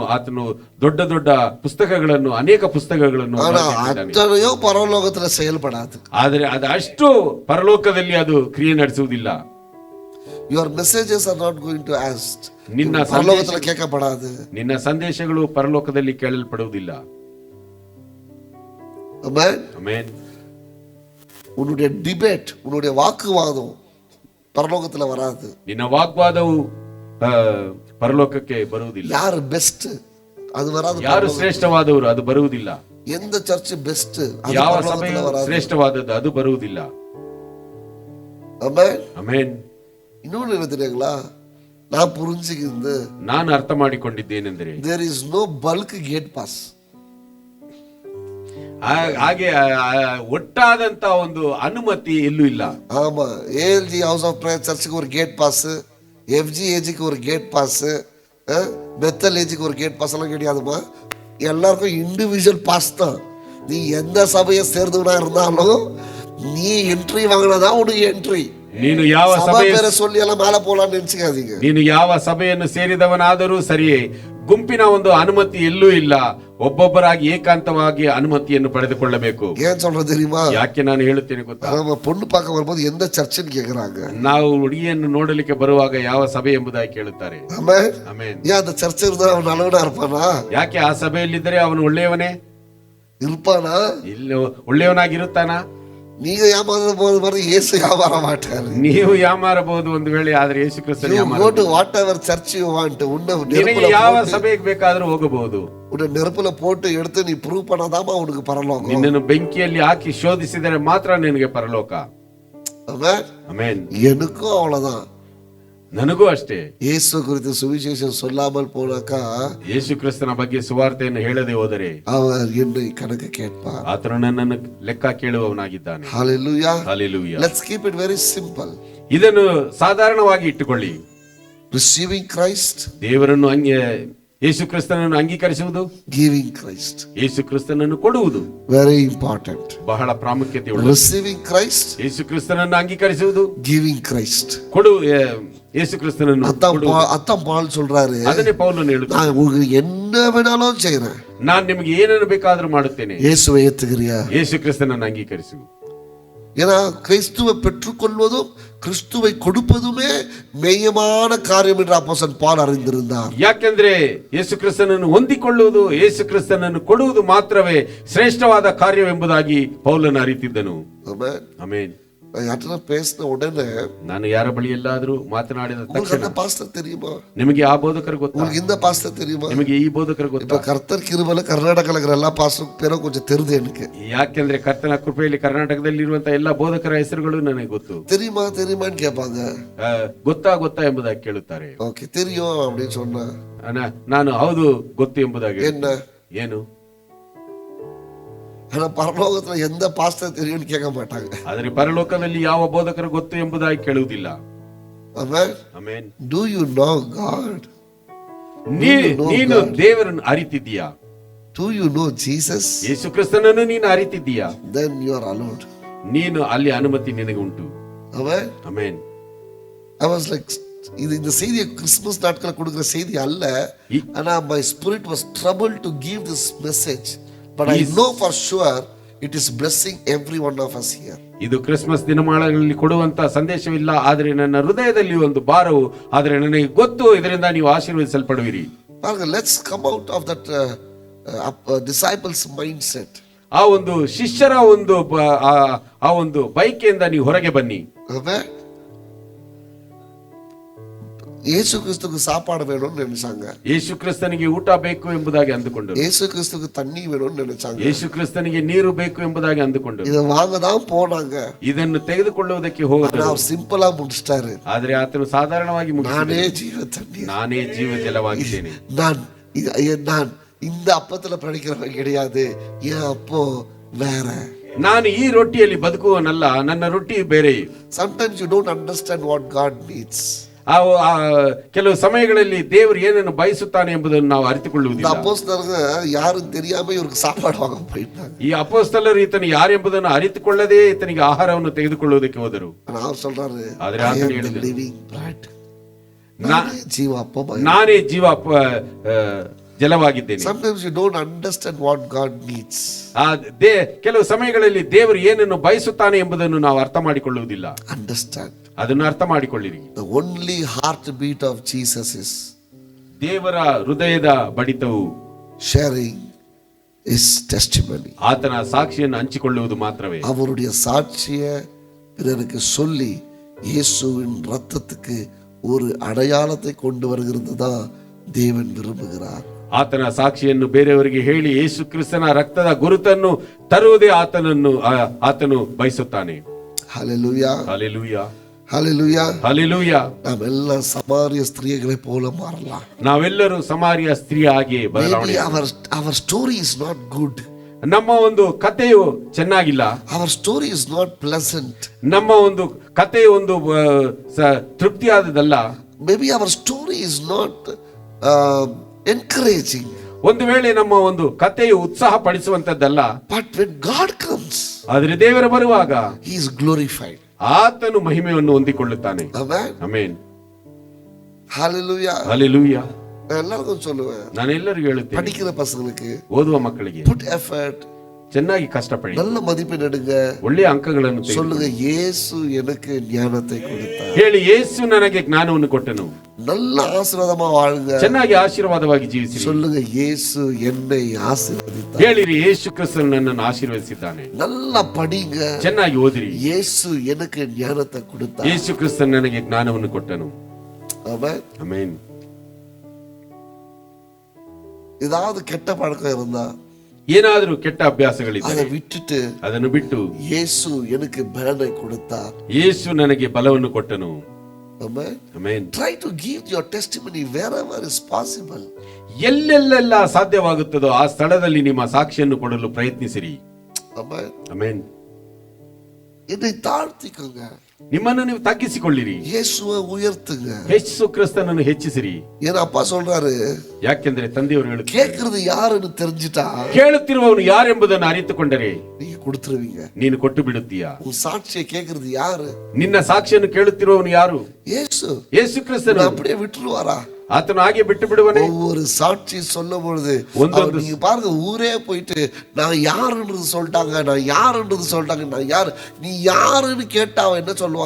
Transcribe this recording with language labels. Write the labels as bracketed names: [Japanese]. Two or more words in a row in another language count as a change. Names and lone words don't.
[Kannada] ಆತನು ದೊಡ್ಡ ದೊಡ್ಡ ಪುಸ್ತಕಗಳನ್ನು, ಅನೇಕ ಪುಸ್ತಕಗಳನ್ನು [Tamil] ஆனா [Kannada] ಬರೆದಿದ್ದಾನೆ. [Tamil] அத்தனையும் பரலோகத்துல செயல்படாது. [Kannada] ಆದರೆ ಅದು ಅಷ್ಟು ಪರಲೋಕದಲ್ಲಿ ಅದು ಕ್ರಿಯೆ ನಡೆಸುವುದಿಲ್ಲ. [English] Your messages are not going to ask. [Kannada] ನಿನ್ನ [Tamil] பரலோகத்துல கேட்கப்படாது. [Kannada] ನಿನ್ನ ಸಂದೇಶಗಳು ಪರಲೋಕದಲ್ಲಿ ಕೇಳಲ್ಪಡುವುದಿಲ್ಲ. [English] Amen. [Kannada] ಆಮೆನ್. [Tamil] உன்னுடைய டிபேட், உன்னுடைய வாக்குவாதம் பரலோகத்துல வராது. [Kannada] ನಿನ್ನ ವಾಗ್ವಾದವು ಪರಲೋಕಕ್ಕೆ ಬರುವುದಿಲ್ಲ. [Tamil] யாரு பெஸ்ட் அது வராது. [Kannada] ಯಾರು ಶ್ರೇಷ್ಠವಾದವರು ಅದು ಬರುವುದಿಲ್ಲ. [Tamil] எந்த சர்ச் பெஸ்ட் அது [Kannada] ಯಾವ [Tamil] பரலோகத்துல [Kannada] ಸಭೆಯು [Tamil] வராது. [Kannada] ಶ್ರೇಷ್ಠವಾದದ್ದು ಅದು ಬರುವುದಿಲ್ಲ. [English] Amen. [Kannada] ಆಮೆನ್. [Tamil] இன்னொன்னு என்ன தெரியுங்களா, நான் புரிஞ்சுக்கிறது, [Kannada] ನಾನು ಅರ್ಥ ಮಾಡಿಕೊಂಡಿದ್ದೇನೆಂದರೆ [English] there is no bulk gate pass. [Kannada] ಹಾಗೆ ಒಟ್ಟಾದಂತ ಒಂದು ಅನುಮತಿ ಎಲ್ಲೂ ಇಲ್ಲ. [Tamil] ஆமா, ஏஎல்ஜி ஹவுஸ் ஆஃப் பிரேயர் சர்ச்சுக்கு ஒரு [English] gate pass, [Tamil] எஃப்ஜிஏஜிக்கு ஒரு [English] gate pass, [Tamil] பெத்தல் ஏஜிக்கு ஒரு [English] gate pass [Tamil] எல்லாம் கிடையாதுமா. எல்லாருக்கும் [English] individual pass [Tamil] தான். நீ எந்த சபையை சேர்ந்தவனா இருந்தாலும் நீ என்ட்ரி வாங்கினதான் உனக்கு என்ட்ரி. [Kannada] ನೀನು ಯಾವ [Tamil] சபை [Kannada] ಸಭೆಯ [Tamil] பேரை சொல்லி எல்லாம் மேல போலாம்னு நினைச்சுக்காதீங்க. [Kannada] ನೀನು ಯಾವ ಸಭೆಯನ್ನು ಸೇರಿದವನಾದರೂ ಸರಿಯೇ, ಗುಂಪಿನ ಒಂದು ಅನುಮತಿ ಎಲ್ಲೂ ಇಲ್ಲ. ಒಬ್ಬೊಬ್ಬರಾಗಿ ಏಕಾಂತವಾಗಿ ಅನುಮತಿಯನ್ನು ಪಡೆದುಕೊಳ್ಳಬೇಕು. [Tamil] ஏன் சொல்றது தெரியுமா, [Kannada] ಯಾಕೆ ನಾನು ಹೇಳುತ್ತೇನೆ ಗೊತ್ತಾ? [Tamil] நம்ம பொண்ணு பார்க்க வரும்போது எந்த சர்ச்சுன்னு கேக்குறாங்க. [Kannada] ನಾವು ಹುಡುಗಿಯನ್ನು ನೋಡಲಿಕ್ಕೆ ಬರುವಾಗ ಯಾವ ಸಭೆ ಎಂಬುದಾಗಿ ಕೇಳುತ್ತಾರೆ. [Tamil] ஆமென். [Kannada] ಆಮೆನ್. [Tamil] ஏன் அந்த சர்ச் இருந்தா அவன் நல்லவனா இருப்பானா? [Kannada] ಯಾಕೆ ಆ ಸಭೆಯಲ್ಲಿದ್ದರೆ ಅವನು ಒಳ್ಳೆಯವನೇ [Tamil] இருப்பானா? [Kannada] ಇಲ್ಲ, ಒಳ್ಳೆಯವನಾಗಿರುತ್ತಾನಾ? [Tamil] நீங்க ஏமாந்த போது மாதிரி இயேசு ஏமாற மாட்டாரு. [Kannada] ನೀವು ಯಾಮಾರಬಹುದು ಒಂದು ವೇಳೆ, ಆದ್ರೆ ಯೇಸು ಕ್ರಿಸ್ತನು [English] You [Kannada] ಯಾಮಾರ. [English] go to whatever church you want. [Tamil] உன்னை [Kannada] ನಿನಗೆ [Tamil] நெருப்புல [Kannada] ಯಾವ [Tamil] போட்டு, [Kannada] ಸಭೆಗೆ ಬೇಕಾದರೂ ಹೋಗಬಹುದು. [Tamil] உன்னை நெருப்புல போட்டு எடுத்து நீ ப்ரூவ் பண்ணாதாமா உனக்கு பரலோகம். [Kannada] ನಿನ್ನನ್ನು ಬೆಂಕಿಯಲ್ಲಿ ಹಾಕಿ ಶೋಧಿಸಿದರೆ ಮಾತ್ರ ನಿನಗೆ ಪರಲೋಕ. [Tamil] ஆமென். [Kannada] ಆಮೆನ್. [Tamil] எனக்கும் அவ்வளவுதான். [Kannada] ನನಗೂ ಅಷ್ಟೇ. [Tamil] இயேசு குறித்து சுவிசேஷம் சொல்லாமல் போனாக்கா [Kannada] ಯೇಸು ಕ್ರಿಸ್ತನ ಬಗ್ಗೆ ಸುವಾರ್ತೆಯನ್ನು ಹೇಳದೆ ಹೋದರೆ [Tamil] அவர் என்னை கணக்கு கேட்பார். [Kannada] ಆತನು ನನ್ನನ್ನು ಲೆಕ್ಕ ಕೇಳುವವನಾಗಿದ್ದಾನೆ. [English] Hallelujah. Hallelujah. Let's keep it very simple. [Kannada] ಇದನ್ನು ಸಾಧಾರಣವಾಗಿ ಇಟ್ಟುಕೊಳ್ಳಿ. [English] Receiving Christ, [Kannada] ದೇವರನ್ನು ಯೇಸು ಕ್ರಿಸ್ತನನ್ನು ಅಂಗೀಕರಿಸುವುದು, [English] giving Christ. [Kannada] ಯೇಸು ಕ್ರಿಸ್ತನನ್ನು ಕೊಡುವುದು [English] Very important. [Kannada] ಬಹಳ ಪ್ರಾಮುಖ್ಯತೆ ಉಳ್ಳದ್ದು. [English] Receiving Christ, [Kannada] ಯೇಸು ಕ್ರಿಸ್ತನನ್ನು ಅಂಗೀಕರಿಸುವುದು, [English] giving Christ. [Kannada] ಯೇಸು ಕ್ರಿಸ್ತನನ್ನು [Tamil] அத்தான் பால் சொல்றாரு, [Kannada] ಅದನ್ನೇ ಪೌಲನು ಹೇಳುತ್ತಾನೆ. [Tamil] நான் உங்களுக்கு என்ன வேணாலும் செய்யறேன். [Kannada] ನಾನು ನಿಮಗೆ ಏನನ್ನು ಬೇಕಾದರೂ ಮಾಡುತ್ತೇನೆ. [Tamil] இயேசுவை ஏத்துக்கிறியா? [Kannada] ಯೇಸು ಕ್ರಿಸ್ತನನ್ನು ಅಂಗೀಕರಿಸು. [Tamil] ஏன்னா கிறிஸ்துவை பெற்றுக்கொள்வதும் கிறிஸ்துவை கொடுப்பதுமே மெய்யமான காரியம் என்று அப்போஸ்தலன் பவுல் அறிந்திருந்தார். [Kannada] ಯಾಕೆಂದ್ರೆ ಯೇಸು ಕ್ರಿಸ್ತನನ್ನು ಹೊಂದಿಕೊಳ್ಳುವುದು, ಯೇಸು ಕ್ರಿಸ್ತನನ್ನು ಕೊಡುವುದು ಮಾತ್ರವೇ ಶ್ರೇಷ್ಠವಾದ ಕಾರ್ಯವೆಂಬುದಾಗಿ ಪೌಲನು ಅರಿತಿದ್ದನು. [Tamil] ஆமென். [Kannada] ಆಮೆನ್. [Tamil] யார்கிட்ட பேசின உடனே [Kannada] ನಾನು ಯಾರ ಬಳಿಯಲ್ಲಾದರೂ ಮಾತನಾಡಿದ [Tamil] உங்களுக்கு [Kannada] ತಕ್ಷಣ [Tamil] அந்த பாஸ்டர் தெரியுமா, [Kannada] ನಿಮಗೆ ಆ ಬೋಧಕರು ಗೊತ್ತಾ, [Tamil] உங்களுக்கு இந்த பாஸ்டர் தெரியுமா? [Kannada] ನಿಮಗೆ ಈ ಬೋಧಕರು [Tamil] இப்ப [Kannada] ಗೊತ್ತಾ? [Tamil] கர்த்தர் கிருபையில கர்நாடகால இருக்கிற எல்லா பாஸ்டர் பேரும் கொஞ்சம் தெரியுது எனக்கு. [Kannada] ಯಾಕೆಂದ್ರೆ ಕರ್ತನ ಕೃಪೆಯಲ್ಲಿ ಕರ್ನಾಟಕದಲ್ಲಿ ಇರುವಂತಹ ಎಲ್ಲಾ ಬೋಧಕರ ಹೆಸರುಗಳು ನನಗೆ ಗೊತ್ತು. [Tamil] தெரியுமான்னு கேட்பாங்க. [Kannada] ಗೊತ್ತಾ ಗೊತ್ತಾ ಎಂಬುದಾಗಿ ಕೇಳುತ್ತಾರೆ. [Tamil] ஓகே தெரியும் அப்படின்னு சொன்னா [Kannada] ನಾನು ಹೌದು ಗೊತ್ತು ಎಂಬುದಾಗಿ. [Tamil] என்ன [Kannada] ಏನು? [Tamil] ஆனா பரலோகத்துல எந்த பாஸ்டர் தெரியும்னு கேட்க மாட்டாங்க. [Kannada] ಆದರೆ ಪರಲೋಕದಲ್ಲಿ ಯಾವ ಬೋಧಕರು ಗೊತ್ತು ಎಂಬುದಾಗಿ ಕೇಳುವುದಿಲ್ಲ. [Tamil] ஆமென். [Kannada] ಆಮೆನ್. [English] Do you know God? [Kannada] ನೀನು ದೇವರನ್ನು ಅರಿತಿದ್ದೀಯಾ? [English] Do you know Jesus? [Kannada] ಯೇಸು ಕ್ರಿಸ್ತನನ್ನು ನೀನು ಅರಿತಿದ್ದೀಯಾ? [English] Then you are allowed. [Kannada] ನೀನು ಅಲ್ಲಿ ಅನುಮತಿ ನಿನಗೆ ಉಂಟು. [English] Amen. [Kannada] ಆಮೆನ್. [English] I was like, [Tamil] இந்த செய்தியை கிறிஸ்துமஸ் நாட்களை கொடுக்கிற செய்தி அல்ல. [English] ஆனா my spirit was troubled to give this message, but I know for sure it is blessing every one of us here. [Kannada] ಇದು ಕ್ರಿಸ್ಮಸ್ ದಿನಮಾನಗಳಲ್ಲಿ ಕೊಡುವಂತ ಸಂದೇಶವಿಲ್ಲ, ಆದರೆ ನನ್ನ ಹೃದಯದಲ್ಲಿ ಒಂದು ಭಾರವು, ಆದರೆ ನನಗೆ ಗೊತ್ತು ಇದರಿಂದ ನೀವು ಆಶೀರ್ವದಿಸಲ್ಪಡುವಿರಿ. [English] Let's come out of that disciples mindset. [Kannada] ಆ ಒಂದು ಶಿಷ್ಯರ ಒಂದು ಆ ಒಂದು ಬೈಕೆಯಿಂದ ನೀವು ಹೊರಗೆ ಬನ್ನಿ. [Tamil] ಯೇಸು ಕ್ರಿಸ್ತುக்கு சாப்பாடு வேணும்னு நினைச்சாங்க. [Kannada] ಯೇಸು ಕ್ರಿಸ್ತನಿಗೆ ಊಟ ಬೇಕು ಎಂಬುದಾಗಿ ಅಂದುಕೊಂಡರು. [Tamil] ಯೇಸು ಕ್ರಿಸ್ತುக்கு தண்ணி வேணும்னு நினைச்சாங்க. [Kannada] ಯೇಸು ಕ್ರಿಸ್ತನಿಗೆ ನೀರು ಬೇಕು ಎಂಬುದಾಗಿ ಅಂದುಕೊಂಡರು. [Tamil] இத வாங்க தான் போனாங்க. [Kannada] ಇದನ್ನು ತೆಗೆದುಕೊಳ್ಳುವುದಕ್ಕೆ ಹೋದರು. ನಾವು ಸಿಂಪಲ್ ಆಗಿ ಮುಗಿಸ್ತಾರೆ. ಆದರೆ ಆತನು ಸಾಧಾರಣವಾಗಿ ನಾನೇ ಜೀವ ತಣ್ಣೀರ್, ನಾನೇ ಜೀವ ಜಲವಾಗಿದ್ದೇನೆ. [Tamil] நான் இந்த அப்பத்துல படிக்கிறவன் கிடையாது, என் அப்போ வேற. [Kannada] ನಾನು ಈ ರೊಟ್ಟಿಯಲ್ಲಿ ಬದುಕುವನಲ್ಲ, ನನ್ನ ರೊಟ್ಟಿ ಬೇರೆ. [English] Sometimes you don't understand what God needs. [Kannada] ಕೆಲವು ಸಮಯಗಳಲ್ಲಿ ದೇವರು ಏನನ್ನು ಬಯಸುತ್ತಾನೆ ಎಂಬುದನ್ನು ನಾವು [Tamil] இந்த [Kannada] ಅರಿತುಕೊಳ್ಳುವುದಿಲ್ಲ. [Tamil] அப்போஸ்தலருங்க யாரும் தெரியாம இவருக்கு சாப்பாடு வாங்க போயிட்டாங்க. [Kannada] ಈ ಅಪೊಸ್ತಲರು ಈತನು ಯಾರೆಂಬುದನ್ನು ಅರಿತುಕೊಳ್ಳದೆ ಈತನಿಗೆ ಆಹಾರವನ್ನು ತೆಗೆದುಕೊಳ್ಳುವುದಕ್ಕೆ ಹೋದರು. [Tamil] அவர் சொல்றாரு, [Kannada] ಆದರೆ [English] I [Kannada] ಆತನು [English] am the [Kannada] ಹೇಳಿದನು, [English] living bread. [Tamil] நானே ஜீவ அப்பம். [Kannada] ನಾನೇ ಜೀವ ಜಲವಾಗಿದ್ದೇನೆ. [English] Sometimes you don't understand what God needs. [Kannada] ಕೆಲವು ಸಮಯಗಳಲ್ಲಿ ದೇವರು ಏನನ್ನು ಬಯಸುತ್ತಾನೆ ಎಂಬುದನ್ನು ನಾವು ಅರ್ಥ ಮಾಡಿಕೊಳ್ಳುವುದಿಲ್ಲ. [English] Understand. [Kannada] ಅದನ್ನು ಅರ್ಥ ಮಾಡಿಕೊಳ್ಳಿರಿ. [English] The only heartbeat of Jesus is [Kannada] ದೇವರ ಹೃದಯದ ಬಡಿತವು [English] sharing his testimony. [Kannada] ಆತನ ಸಾಕ್ಷಿಯನ್ನು ಹಂಚಿಕೊಳ್ಳುವುದು ಮಾತ್ರವೇ. [Tamil] அவருடைய சாட்சியை பிறருக்கு சொல்லி இயேசுவின் ரத்தத்துக்கு ஒரு அடையாளத்தை கொண்டு வருகிறது தான் தேவன் விரும்புகிறார். [Kannada] ಆತನ ಸಾಕ್ಷಿಯನ್ನು ಬೇರೆಯವರಿಗೆ ಹೇಳಿ ಯೇಸು ಕ್ರಿಸ್ತನ ರಕ್ತದ ಗುರುತನ್ನು ತರುವುದೇ ಆತನು ಬಯಸುತ್ತಾನೆ. [Tamil] ஹல்லேலூயா, [Kannada] ಹಲ್ಲೆಲೂಯಾ, [Tamil] ஹல்லேலூயா, [Kannada] ಹಲ್ಲೆಲೂಯಾ. [Tamil] நாம் எல்லாம் சமாரிய ஸ்திரீகளை போல மாறலாம். [Kannada] ನಾವೆಲ್ಲರೂ ಸಮಾರ್ಯ ಸ್ತ್ರೀ ಆಗಿ ಬದಲಾವಣೆ. [English] our story is not good. [Kannada] ನಮ್ಮ ಒಂದು ಕಥೆಯು ಚೆನ್ನಾಗಿಲ್ಲ. [English] our story is not pleasant. [Kannada] ನಮ್ಮ ಒಂದು ಕಥೆಯು ಒಂದು ತೃಪ್ತಿಯಾದದಲ್ಲ. [English] maybe our story is not encouraging. [Kannada] ಒಂದು ವೇಳೆ ನಮ್ಮ ಒಂದು ಕಥೆಯು ಉತ್ಸಾಹ ಪಡಿಸುವಂತದ್ದಲ್ಲ. [English] but when God comes, [Kannada] ಆದರೆ ದೇವರು ಬರುವಾಗ [English] he is glorified. [Kannada] ಆತನು ಮಹಿಮೆಯನ್ನು ಹೊಂದಿಕೊಳ್ಳುತ್ತಾನೆ. [English] amen, [Kannada] ಆಮೆನ್, [English] hallelujah. [Kannada] ಹಲ್ಲೆಲೂಯಾ. [Tamil] நான் எல்லாருக்கும் சொல்லுவேன், [Kannada] ನಾನು ಎಲ್ಲರಿಗೂ ಹೇಳುತ್ತೇನೆ, [Tamil] படிக்கிற பசங்களுக்கு [Kannada] ಓದುವ ಮಕ್ಕಳಿಗೆ [English] put effort, [Kannada] ಚೆನ್ನಾಗಿ ಕಷ್ಟಪಡಿ, [Tamil] நல்ல மதிப்பெண் எடுங்க, [Kannada] ಒಳ್ಳೆಯ ಅಂಕಗಳನ್ನು ತೆಗೆದುಕೊಳ್ಳಿ. [Tamil] சொல்லுங்க இயேசு எனக்கு ஞானத்தை கொடுத்தார். [Kannada] ಹೇಳಿ, ಯೇಸು ನನಗೆ ಜ್ಞಾನವನ್ನು ಕೊಟ್ಟನು. [Tamil] நல்ல ஆசீர்வாதமா வாழுங்க, [Kannada] ಚೆನ್ನಾಗಿ ಆಶೀರ್ವಾದವಾಗಿ ಜೀವಿಸಿ. [Tamil] சொல்லுங்க இயேசு என்னை ஆசீர்வதித்தார். [Kannada] ಹೇಳಿರಿ, ಯೇಸು ಕ್ರಿಸ್ತನು ನನ್ನನ್ನು ಆಶೀರ್ವದಿಸಿದ್ದಾನೆ. [Tamil] நல்லா படிங்க, [Kannada] ಚೆನ್ನಾಗಿ ಓದಿರಿ, [Tamil] இயேசு எனக்கு ஞானத்தை கொடுத்தார். [Kannada] ಯೇಸು ಕ್ರಿಸ್ತನು ನನಗೆ ಜ್ಞಾನವನ್ನು ಕೊಟ್ಟನು. [Tamil] ஆமென். [Kannada] ಆಮೆನ್. [Tamil] ஏதாவது கெட்ட பழக்கம் இருந்தா [Kannada] ಏನಾದರೂ ಕೆಟ್ಟ ಅಭ್ಯಾಸಗಳಿದ್ದರೆ [Tamil] அதை விட்டுட்டு [Kannada] ಅದನ್ನು ಬಿಟ್ಟು, [Tamil] இயேசு எனக்கு பலனை கொடுத்தார். [Kannada] ಯೇಸು ನನಗೆ ಬಲವನ್ನು ಕೊಟ್ಟನು. [English] Amen. [Kannada] ಆಮೆನ್. [English] Try to give your testimony wherever is possible. [Kannada] ಎಲ್ಲೆಲ್ಲೆಲ್ಲ ಸಾಧ್ಯವಾಗುತ್ತದೋ ಆ ಸ್ಥಳದಲ್ಲಿ ನಿಮ್ಮ ಸಾಕ್ಷಿಯನ್ನು ಕೊಡಲು ಪ್ರಯತ್ನಿಸಿರಿ. [English] Amen. [Kannada] ಆಮೆನ್. [Tamil] என்னை தாழ்த்திக்கோங்க, [Kannada] ನಿಮ್ಮನ್ನು ನೀವು ತಗ್ಗಿಸಿಕೊಳ್ಳಿರಿ, [Tamil] இயேசுவை உயர்த்துங்க. [Kannada] ಯೇಸು ಕ್ರಿಸ್ತನನ್ನು ಹೆಚ್ಚಿಸಿರಿ. [Tamil] என் அப்பா சொல்றாரு, [Kannada] ಯಾಕೆಂದ್ರೆ ತಂದೆಯವರು ಹೇಳುತ್ತಾರೆ, [Tamil] கேக்குறது யாருன்னு தெரிஞ்சிட்டா [Kannada] ಕೇಳುತ್ತಿರುವವನು ಯಾರೆಂಬುದನ್ನು ಅರಿತುಕೊಂಡರೆ [Tamil] நீங்க கொடுத்துருவீங்க. [Kannada] ನೀನು ಕೊಟ್ಟು ಬಿಡುತ್ತೀಯಾ? [Tamil] உன் சாட்சியை கேக்குறது யாரு? [Kannada] ನಿನ್ನ ಸಾಕ್ಷಿಯನ್ನು ಕೇಳುತ್ತಿರುವವನು ಯಾರು? [Tamil] இயேசு. [Kannada] ಯೇಸು ಕ್ರಿಸ್ತನು. [Tamil] அப்படியே விட்டுருவாரா? [Kannada] ಆತನು ಹಾಗೆ ಬಿಟ್ಟು ಬಿಡುವನೇ? [Tamil] ஒவ்வொரு சாட்சி சொல்லும் பொழுது நீங்க பாருங்க, ஊரே போயிட்டு நான் யாருன்றது சொல்லிட்டாங்க, நான் யாருன்றது சொல்லிட்டாங்க, நான் யாரு, நீ யாருன்னு கேட்டா அவன் என்ன சொல்லுவான்?